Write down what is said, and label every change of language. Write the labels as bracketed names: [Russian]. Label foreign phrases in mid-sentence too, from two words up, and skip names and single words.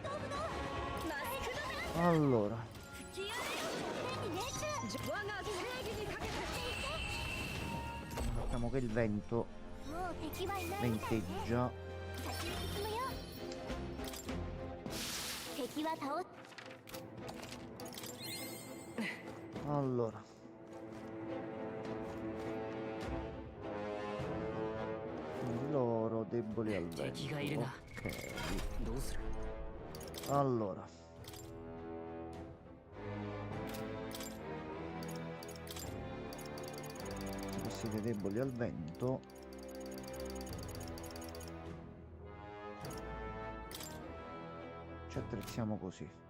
[Italian] Allora, facciamo che il vento [Japanese] もう敵はいないみたい [Italian] venteggia. [Japanese] 先に進むよ敵は倒す [Italian] Allora, quindi loro deboli al vento. Ok. [Japanese] どうする [Italian] Allora, se siete deboli al vento, ci attrezziamo così.